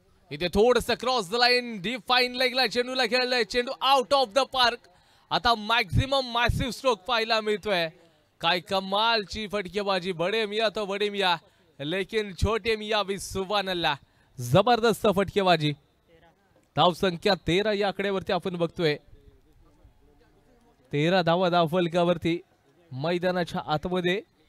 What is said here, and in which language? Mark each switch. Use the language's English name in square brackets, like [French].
[Marathi] इथे थोडंसं cross the line deep fine लेगला चेंडूला खेळलाय. चेंडू आउट ऑफ द पार्क. आता मॅक्झिमम मॅसिव्ह स्ट्रोक पाहायला मिळतोय. काय कमालची फटकेबाजी. [Hindi] बडे मिया तो बडे मिया लेकिन छोटे मिया भी सुभान अल्लाह. [Marathi] जबरदस्त फटकेबाजी. धाव संख्या 13 या आकड्यावरती आपण बघतोय. 13 धावा धावफलकावरती मैदानाच्या आतमध्ये.